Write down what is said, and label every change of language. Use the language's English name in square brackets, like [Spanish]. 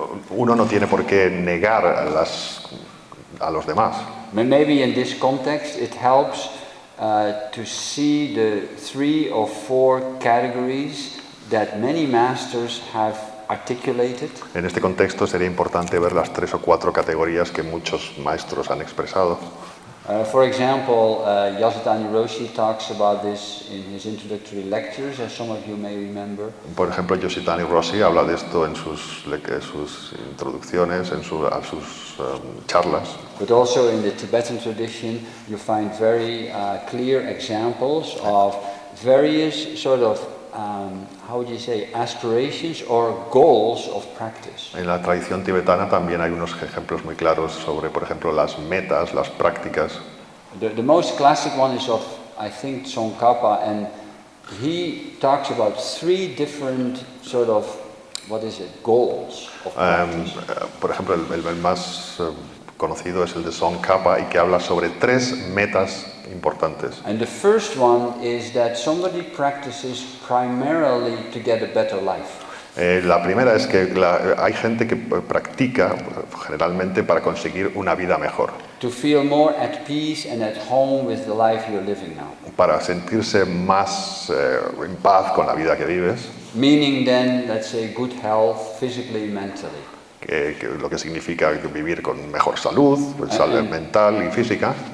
[Spanish] Uno no tiene por qué negar a los demás. [English] Maybe in this context it helps to see the 3 or 4 categories that many masters have articulated. [Spanish] En este contexto sería importante ver las 3 o 4 categorías que muchos maestros han expresado. [English] For example, Yasutani Roshi talks about this in his introductory lectures, as some of you may remember. [Spanish] Por ejemplo, Yasutani Roshi habla de esto en sus introducciones, en sus charlas. [English] But also in the Tibetan tradition, you find very clear examples of various sort of how would you say, aspirations or goals of practice. [Spanish] En la tradición tibetana también hay unos ejemplos muy claros sobre, por ejemplo, las metas, las prácticas. [English] The most classic one is of, I think, Tsongkhapa, and he talks about 3 different sort of, what is it, goals of practice. [Spanish] Por ejemplo, el más conocido es el de Tsongkhapa y que habla sobre 3 metas importantes. [English] And the first one is that somebody practices primarily to get a better life. [Spanish] La primera es que hay gente que practica generalmente para conseguir una vida mejor. [English] To feel more at peace and at home with the life you're living now. [Spanish] Para sentirse más en paz con la vida que vives. [English] Meaning then, let's say, good health, physically, mentally. [Spanish] Que lo que significa vivir con mejor salud, salud mental y física.